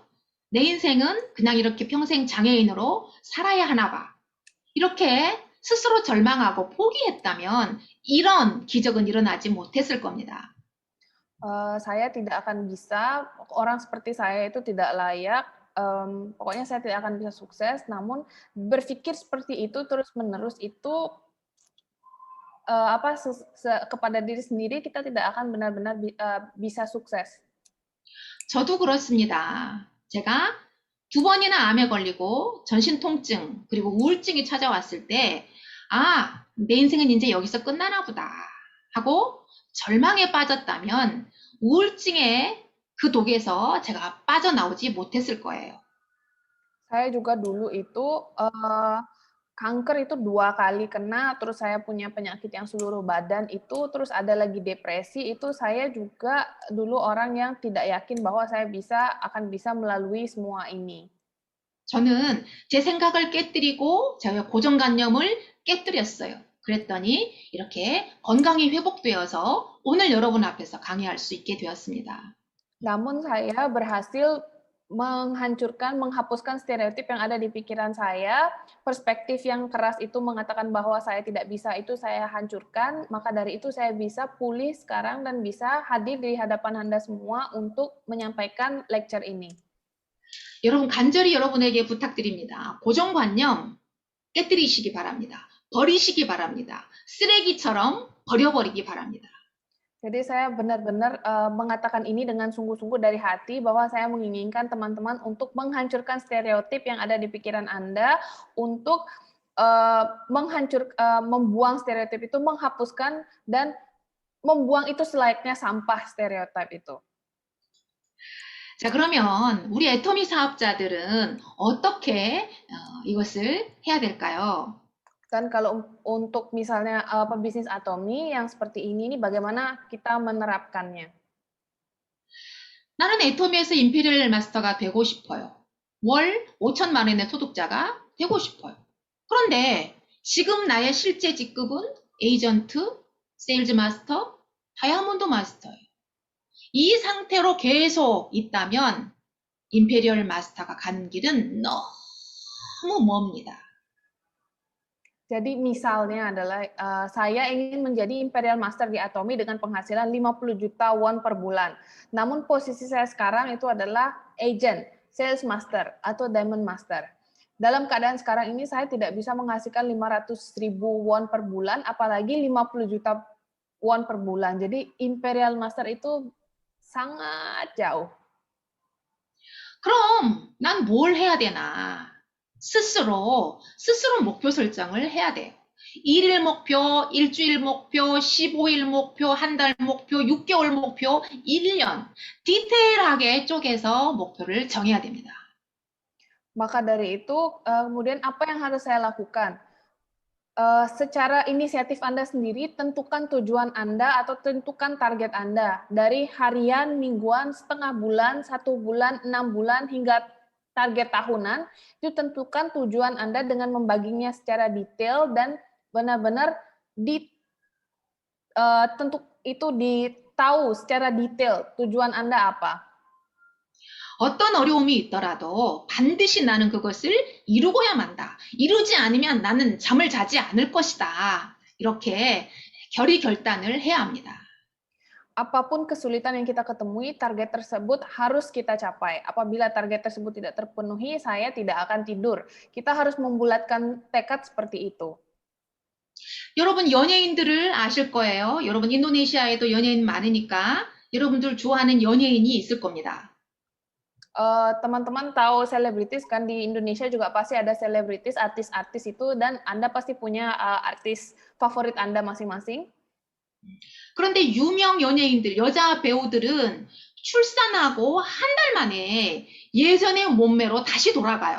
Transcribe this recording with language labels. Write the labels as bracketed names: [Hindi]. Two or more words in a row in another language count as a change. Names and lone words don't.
[Korean] 내 인생은 그냥 이렇게 평생 장애인으로 살아야 하나 봐. 이렇게 스스로 절망하고 포기했다면 이런 기적은 일어나지 못했을 겁니다. [Indonesian] Saya tidak akan bisa, orang seperti saya itu tidak layak, pokoknya saya tidak akan bisa sukses, namun berpikir seperti itu terus-menerus itu kepada diri sendiri kita tidak akan benar-benar bisa sukses. [Korean] 저도 그렇습니다. 제가 2번이나 암에 걸리고 전신 통증 그리고 우울증이 찾아왔을 때 내 인생은 이제 여기서 끝나나 보다 하고 절망에 빠졌다면 우울증의 그 독에서 제가 빠져나오지 못했을 거예요. [Indonesian] Saya juga dulu itu kanker itu 2 kali kena, terus saya punya penyakit yang seluruh badan itu, terus ada lagi depresi, itu saya juga dulu orang yang tidak yakin bahwa saya akan bisa melalui semua ini. [Korean] 저는 제 생각을 깨뜨리고 저의 고정관념을 깨뜨렸어요. 그랬더니 이렇게 건강이 회복되어서 오늘 여러분 앞에서 강의할 수 있게 되었습니다. [Indonesian] Namun saya berhasil menghapuskan stereotip yang ada di pikiran saya, perspektif yang keras itu mengatakan bahwa saya tidak bisa, itu saya hancurkan, maka dari itu saya bisa pulih sekarang dan bisa hadir di hadapan Anda semua untuk menyampaikan lecture ini. [Korean] 여러분 간절히 여러분에게 부탁드립니다. 고정관념 깨뜨리시기 바랍니다. 버리시기 바랍니다. 쓰레기처럼 버려버리기 바랍니다. [Indonesian] Jadi saya benar-benar mengatakan ini dengan sungguh-sungguh dari hati bahwa saya menginginkan teman-teman untuk menghancurkan stereotip yang ada di pikiran Anda, untuk membuang stereotip itu, menghapuskan dan membuang itu selayaknya sampah stereotip itu. [Korean] 자, 그러면 우리 애터미 사업자들은 어떻게 이것을 해야 될까요? [Indonesian] Dan kalau untuk misalnya pebisnis Atomi yang seperti ini bagaimana kita menerapkannya? [Korean] 나는 애터미에서 임페리얼 마스터가 되고 싶어요. 월 5천만 원의 소득자가 되고 싶어요. 그런데 지금 나의 실제 직급은 에이전트, 세일즈 마스터, 다이아몬드 마스터예요. 이 상태로 계속 있다면 임페리얼 마스터가 가는 길은 너무 멉니다. [Indonesian] Jadi misalnya adalah saya ingin menjadi Imperial Master di Atomy dengan penghasilan 50 juta won per bulan. Namun posisi saya sekarang itu adalah agent, sales master atau diamond master. Dalam keadaan sekarang ini saya tidak bisa menghasilkan 500.000 won per bulan, apalagi 50 juta won per bulan. Jadi Imperial Master itu sangat jauh. [Korean] 그럼 난 뭘 해야 되나? 스스로 목표 설정을 해야 돼요. 1일 목표, 일주일 목표, 15일 목표, 한 달 목표, 6개월 목표, 1년. 디테일하게 쪼개서 목표를 정해야 됩니다. [Indonesian] Maka dari itu, kemudian apa yang harus saya lakukan? Secara inisiatif Anda sendiri, tentukan tujuan Anda atau tentukan target Anda. Dari harian, mingguan, setengah bulan, 1 bulan, 6 bulan, hingga target tahunan, itu tentukan tujuan Anda dengan membaginya secara detail dan benar-benar ditahu secara detail tujuan Anda apa. [Korean] 어떤 어려움이 있더라도 반드시 나는 그것을 이루고야 만다. 이루지 않으면 나는 잠을 자지 않을 것이다. 이렇게 결단을 해야 합니다. [Indonesian] Apapun kesulitan yang kita ketemui, target tersebut harus kita capai. Apabila target tersebut tidak terpenuhi, saya tidak akan tidur. Kita harus membulatkan tekad seperti itu. [Korean] 여러분 연예인들을 아실 거예요. 여러분 인도네시아에도 연예인 많으니까 여러분들 좋아하는 연예인이 있을 겁니다. [Indonesian] Teman-teman tahu selebritis kan, di Indonesia juga pasti ada selebritis, artis-artis itu, dan Anda pasti punya artis favorit Anda masing-masing. [Korean] 그런데 유명 연예인들, 여자 배우들은 출산하고 한 달 만에 예전의 몸매로 다시 돌아가요.